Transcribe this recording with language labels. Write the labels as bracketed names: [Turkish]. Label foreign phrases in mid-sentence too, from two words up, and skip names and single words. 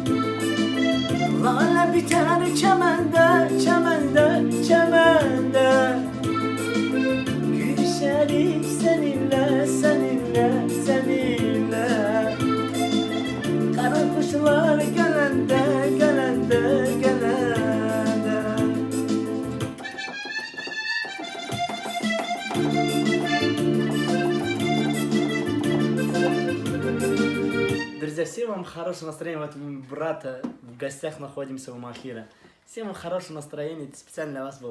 [Turkish] Lale biter çemende, çemende, çemende. Gülüşerim seninle, seninle, seninle. Kara kuşlar gelende, gelende, gelende. [Russian] Друзья, всем вам хорошего настроения. Вот мы брата в гостях находимся у Махира. Всем вам хорошего настроения. Это специально для вас был.